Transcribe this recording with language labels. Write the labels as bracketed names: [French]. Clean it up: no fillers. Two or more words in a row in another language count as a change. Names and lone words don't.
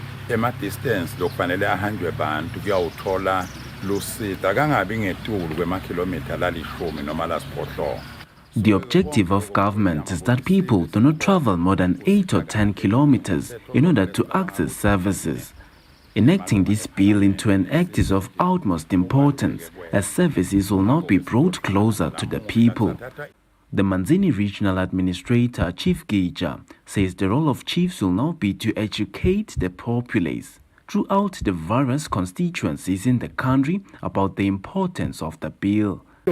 [Swati] ema-distance lokufanele ahanjwe abantu kuyawuthola lusita kangabi ngetulu kwemakhilomitha lalishumi noma lasiphohlongo. [English] The objective of government is that people do not travel more than 8 or 10 kilometers in order to access services. Enacting this bill into an act is of utmost importance, as services will now be brought closer to the people. The Manzini Regional Administrator, Chief Gija, says the role of chiefs will now be to educate the populace throughout the various constituencies in the country about the importance of the bill.